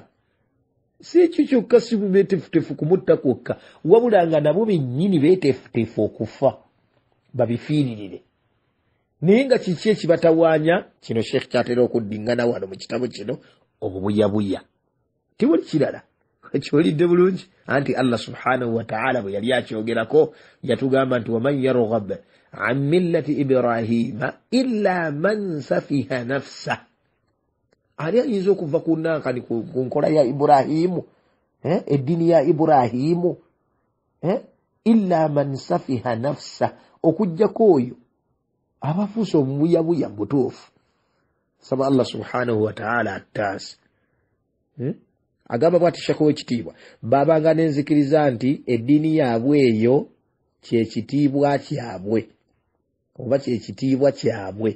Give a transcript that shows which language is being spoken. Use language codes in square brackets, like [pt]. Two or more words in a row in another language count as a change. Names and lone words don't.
[lg] Si ekyo kyokka, si beeteefuteefu kumutta kwokka, wabula nga nabo bennyini beeteefuteefu okufa babifiiririre. Naye nga kiki ekibatawaanya? Kino Sheikh kyatera okuddingana wano mu kitabo kino, obubuyabuya. Tewali kirala. Ekiwulidde bulungi? Anti [ar] الله سبحانه وتعالى [lg] bwe yali akyogerako yatugamba nti [ar] ومن يرغب عن ملة إبراهيم إلا من سفه نفسه. [lg] Ali ayinza okuva ku nankani ku nkola ya Ibrahimu, eddiini ya Ibrahimu, [ar] إلا من سفه نفسه, [lg] okujjako oyo abafuuse obubuyabuya butuufu. Saba [ar] الله سبحانه وتعالى [lg] attaasi. Agamba bw'ati Sheikh w'ekitiibwa, babanga n'enzikiriza nti eddiini yaabwe eyo kyekitiibwa kyabwe, oba kyekitiibwa kyabwe.